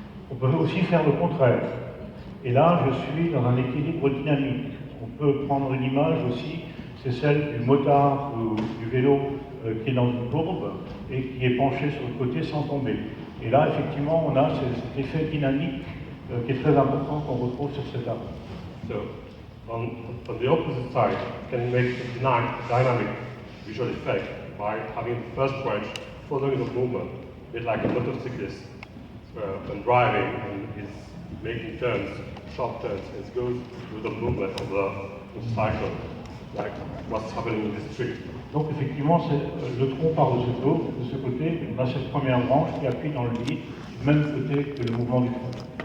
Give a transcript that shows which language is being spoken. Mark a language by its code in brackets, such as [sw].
[fr] On peut aussi faire le contraire. Et là, je suis dans un équilibre dynamique. On peut prendre une image aussi, c'est celle du motard ou du vélo qui est dans une courbe et qui est penché sur le côté sans tomber. Et là, effectivement, on a cet effet dynamique qui est très important qu'on retrouve sur cet arbre. [en] So, on the opposite side, you can make a dynamic visual effect by having the first branch following the movement, a bit like a motorcyclist when driving and is making turns sharp turns. It goes with the movement of the cycle, like what's happening in this tree. [fr] Donc effectivement, le tronc part de ce côté, on a cette première branche qui appuie dans le vide, du même côté que le mouvement du tronc.